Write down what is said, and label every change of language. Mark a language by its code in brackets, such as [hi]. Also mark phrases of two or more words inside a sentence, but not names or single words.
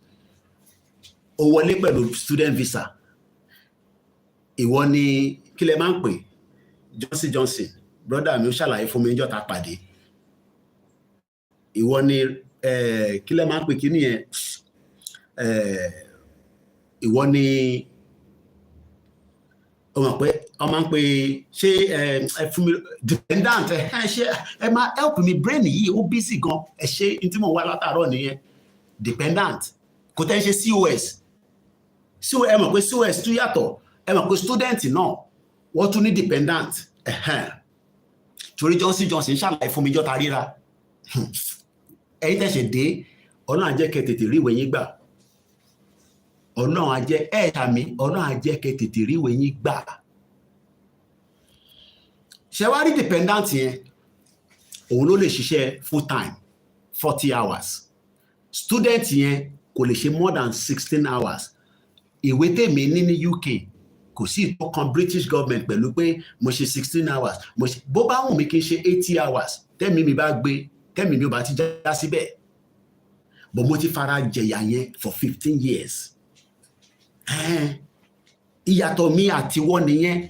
[yo] Ó wọlé pẹ̀lú [en] student visa. [yo] Ìwọ ni kí lẹ máa ń pè Johnson brother mi ó ṣàlàyé fún mi níjọ́ tá pàdé. Ìwọ ni kí lẹ máa ń pè kí nìyẹn ìwọ ni ó mọ̀ pé ọ máa ń pè ṣé fún mi dependent ṣe ẹ máa help mi brain yìí ó busy gan ṣe n tí mo wá látàárọ̀ nìyẹn dependent kò tẹ́ ń ṣe COS ẹ mọ̀ pé COS tún yàtọ̀ ẹ mọ̀ pé student náà wọ́n tún ní dependent torí Johnson ṣàlàyé fún mi jọ́ta ríra ẹ̀yin tẹ̀sẹ̀ dé Ọlọ́run á jẹ́ kẹ́ tètè rí ìwé yín gbà Ọlọ́run á jẹ́ ẹ̀ẹ̀tàmí Ọlọ́run á jẹ́ kẹ́ tètè rí ìwé yín gbà. Ṣé wá rí dependent yẹn òun ló lè ṣiṣẹ́ [en] full time 40 hours [yo] student yẹn kò lè ṣe [en] more than 16 hours. [yo] Ìwé tèmi ní UK kò sí ìtọ́kan British government pẹ̀lú pé mo ṣe [en] 16 hours [yo] bó bá wù mí kí n ṣe [en] 80 hours [yo] tẹ́mi mi bá gbé tẹ́mi mi ò bá ti já síbẹ̀ but mo ti fara jẹ̀yà yẹn [en] for 15 years. [yo] Ìyàtọ̀ mi àti wọ́n nìyẹn.